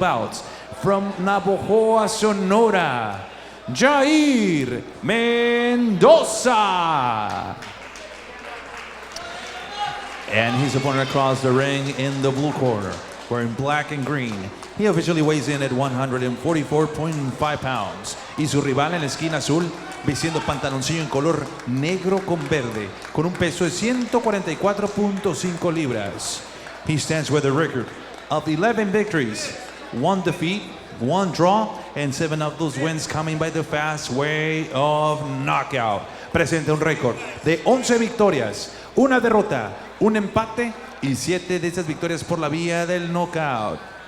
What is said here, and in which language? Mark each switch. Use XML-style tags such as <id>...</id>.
<en>bouts. From Navojoa, Sonora, Yahir Mendoza. And his opponent across the ring in the blue corner, wearing black and green. He officially weighs in at 144.5 pounds.</en> <es>Y su rival en la esquina azul, vistiendo pantaloncillo en color negro con verde, con un peso de 144.5 libras.</es> <en>He stands with a record of 11 victories, 1 defeat, 1 draw, and 7 of those wins coming by the fast way of knockout.</en> <es>Presenta un récord de 11 victorias, 1 derrota, 1 empate y 7 de esas victorias por la vía del knockout.</es>